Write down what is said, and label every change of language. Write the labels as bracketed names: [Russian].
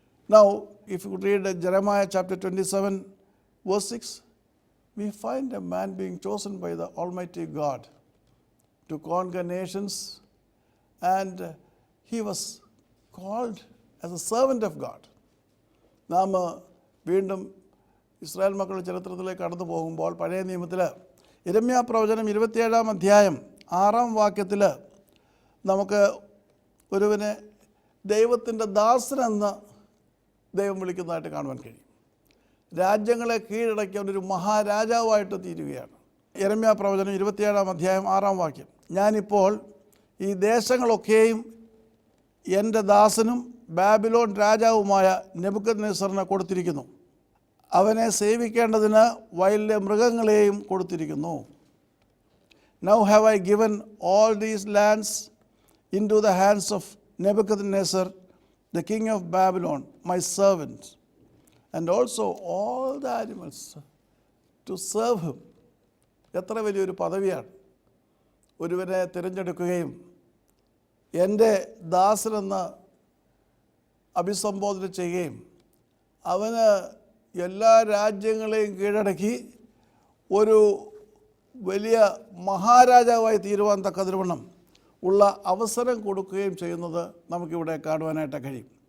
[English] Now, if you read Jeremiah chapter 27, verse 6, we find a man being chosen by the Almighty God to conquer nations, and he was called as a servant of God. [Malayalam] നാം വീണ്ടും Israel മക്കളുടെ ചരിത്രത്തിലേക്ക് കടന്നു പോകുമ്പോൾ പഴയ നിയമത്തിൽ യിരെമ്യാ പ്രവചനം 27-ാം അധ്യായം 6-ാം വാക്യത്തിൽ നമുക്ക് ഒരുവനെ ദൈവത്തിൻ്റെ ദാസനെന്ന് ദൈവം വിളിക്കുന്നതായിട്ട് കാണുവാൻ കഴിയും. രാജ്യങ്ങളെ കീഴടക്കിയ ഒരു മഹാരാജാവായിട്ട് തീരുകയാണ്. യിരെമ്യാ പ്രവചനം 27-ാം അധ്യായം 6-ാം വാക്യം. ഞാനിപ്പോൾ ഈ ദേശങ്ങളൊക്കെയും എൻ്റെ ദാസനും ബാബിലോൺ രാജാവുമായ നെബൂഖദ്നേസറിന് കൊടുത്തിരിക്കുന്നു. അവനെ സേവിക്കേണ്ടതിന് വയലിലെ മൃഗങ്ങളെയും കൊടുത്തിരിക്കുന്നു. [English] Now have I given all these lands into the hands of Nebuchadnezzar, the king of Babylon, my servant, and also all the animals to serve him. [Malayalam] എത്ര വലിയൊരു പദവിയാണ്. ഒരുവനെ തിരഞ്ഞെടുക്കുകയും എൻ്റെ ദാസനെന്ന് അഭിസംബോധന ചെയ്യുകയും അവന് എല്ലാ രാജ്യങ്ങളെയും കീഴടക്കി ഒരു വലിയ മഹാരാജാവായി തീരുവാൻ തക്കതിരുവണ്ണം ഉള്ള അവസരം കൊടുക്കുകയും ചെയ്യുന്നത് നമുക്കിവിടെ കാണുവാനായിട്ട് കഴിയും.